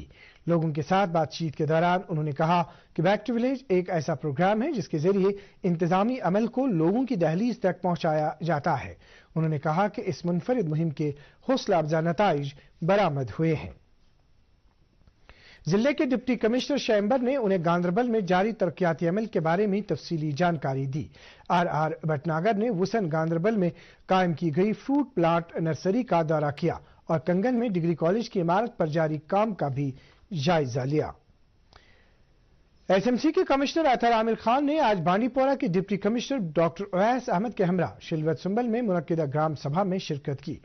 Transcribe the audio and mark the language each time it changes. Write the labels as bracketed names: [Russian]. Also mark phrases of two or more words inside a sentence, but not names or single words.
[Urdu] لوگوں کے ساتھ بات چیت کے دوران انہوں نے کہا کہ بیک ٹو ولیج ایک ایسا پروگرام ہے جس کے ذریعے انتظامی عمل کو لوگوں کی دہلیز تک پہنچایا جاتا ہے۔ انہوں نے کہا کہ اس منفرد مہم کے حوصلہ افزا نتائج برآمد ہوئے ہیں۔ ضلع کے [English] deputy commissioner [Urdu] شیمبر نے انہیں گاندربل میں جاری ترقیاتی عمل کے بارے میں تفصیلی جانکاری دی۔ آر بھٹناگر نے وسن گاندربل میں قائم کی گئی [English] fruit plant nursery [Urdu] کا دورہ کیا اور کنگن میں [English] degree college [Urdu] کی عمارت پر جاری کام کا بھی جائزہ لیا۔ ایس ایم سی کے کمشنر اطہر عامر خان نے آج بانڈی پورہ کے [English] deputy commissioner [Urdu] ڈاکٹر اویس احمد کے ہمراہ شلوت سنبل میں منعقدہ گرام سبھا میں شرکت کی۔